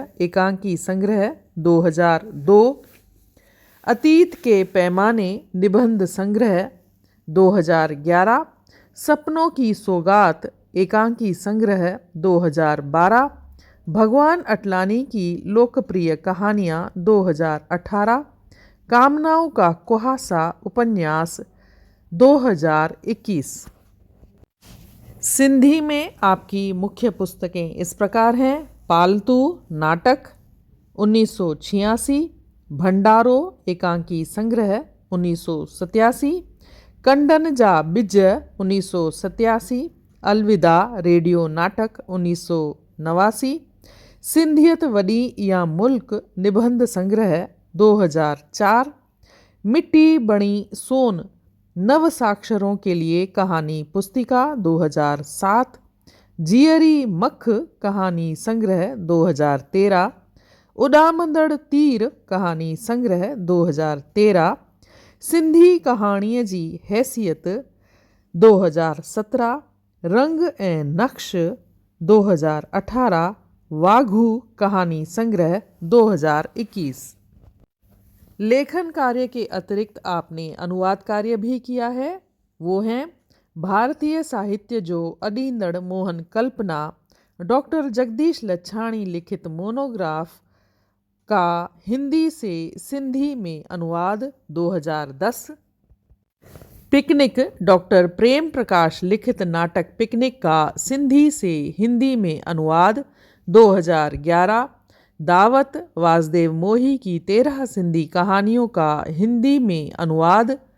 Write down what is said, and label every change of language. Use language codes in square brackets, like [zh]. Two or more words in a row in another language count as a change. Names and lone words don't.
[hi] एकांकी संग्रह 2002, अतीत के पैमाने निबंध संग्रह 2011, सपनों की सौगात एकांकी संग्रह 2012, भगवान अटलानी की लोकप्रिय कहानियाँ 2018, कामनाओं का कुहासा उपन्यास 2021। सिंधी में आपकी मुख्य पुस्तकें इस प्रकार हैं: पालतू नाटक 1986, भंडारो एकांकी संग्रह 1987, कंडन जा बिज 1987, अलविदा रेडियो नाटक 1989, सिंधियत वडी या मुल्क निबंध संग्रह 2004, मिट्टी बणी सोन नव साक्षरों के लिए कहानी पुस्तिका 2007, जियरी मख कहानी संग्रह 2013, उडामंदड़ तीर कहानी संग्रह 2013, सिंधी कहाणीअ जी हैसियत 2017, रंग ऐं नक्श 2018, वाघू कहानी संग्रह 2021। लेखन कार्य के अतिरिक्त आपने अनुवाद कार्य भी किया है। वो हैं भारतीय साहित्य जो अडींदड़ मोहन कल्पना, डॉक्टर जगदीश लच्छाणी लिखित मोनोग्राफ का हिंदी से सिंधी में अनुवाद 2010, पिकनिक डॉक्टर प्रेम प्रकाश लिखित नाटक पिकनिक का सिंधी से हिंदी में अनुवाद 2011, दावत वासुदेव मोही की 13 सिंधी कहानियों का हिंदी में अनुवाद